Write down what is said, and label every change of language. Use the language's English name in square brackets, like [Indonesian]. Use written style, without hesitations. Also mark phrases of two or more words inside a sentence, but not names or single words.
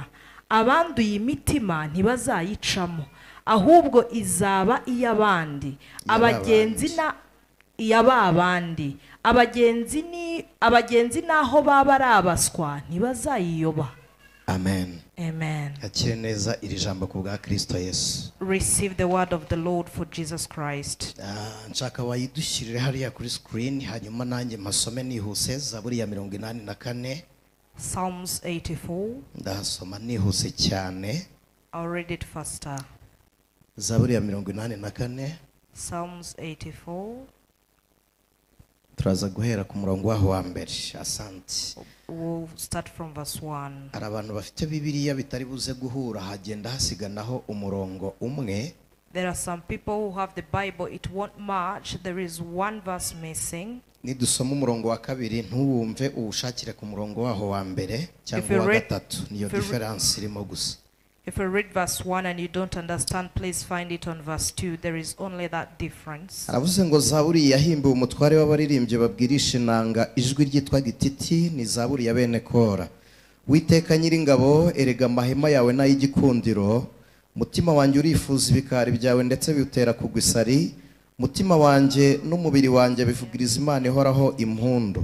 [Kinyarwanda] Abanduye imitima ntibazayicamo, ahubwo izaba iy'abandi, abagenzi na iy'ababandi. Abagenzi naho baba arabaswa ntibazayiyoba. Amen. Amen. Akire neza iri jambo ku bwa Kristo Yesu. [English] Receive the word of the Lord for Jesus Christ. [Kinyarwanda] Nshaka wayidushyirire hariya kuri screen hanyuma nanjye masome nihuse Zaburi ya 84. [English] Psalms 84. [Kinyarwanda] Ndasoma nihuse cyane. [English] I'll read it faster. [Kinyarwanda] Zaburi ya 84. [English] Psalms 84. [Kinyarwanda] Turaza guhera ku murongo waho wa mbere. Asante. [English] We'll start from verse 1. [Kinyarwanda] Arabantu bafite Bibiliya bitari buze guhura hagenda hasiganaho umurongo umwe. [English] There are some people who have the Bible, it won't match. There is one verse missing. [Kinyarwanda] Nidusoma umurongo wa kabiri ntuwumve ubushakire ku murongo waho wa mbere cyangwa wa gatatu. Niyo difference irimo gusa. [English] If you read verse 1 and you don't understand, please find it on verse 2. There is only that difference. [Kinyarwanda] Aravuze ngo Zaburi yahimbiwe umutware w'abaririmbyi babwirisha inanga, ijwi ryitwa gititi, ni Zaburi ya bene Kora. Witeka Nyiringabo, erega amahema yawe n'ay'igikundiro, mutima wanjye urifuza ibikari byawe ndetse biutera kugwa isari, mutima wanjye n'umubiri wanjye bivugiriza Imana ihoraho impundu.